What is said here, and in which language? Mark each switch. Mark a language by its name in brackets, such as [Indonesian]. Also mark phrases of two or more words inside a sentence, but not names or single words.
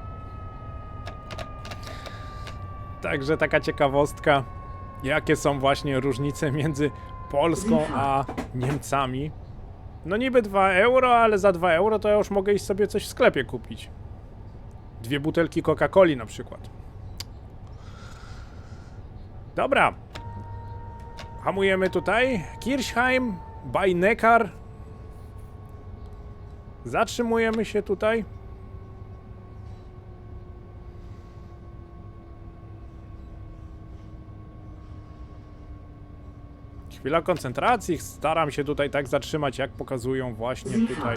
[Polish] Także taka ciekawostka, jakie są właśnie różnice między Polską a Niemcami. No niby 2 euro, ale za 2 euro to ja już mogę iść sobie coś w sklepie kupić. 2 butelki Coca-Coli na przykład. Dobra. Hamujemy tutaj. Kirchheim bei Neckar. Zatrzymujemy się tutaj. Chwila koncentracji, staram się tutaj tak zatrzymać, jak pokazują właśnie tutaj.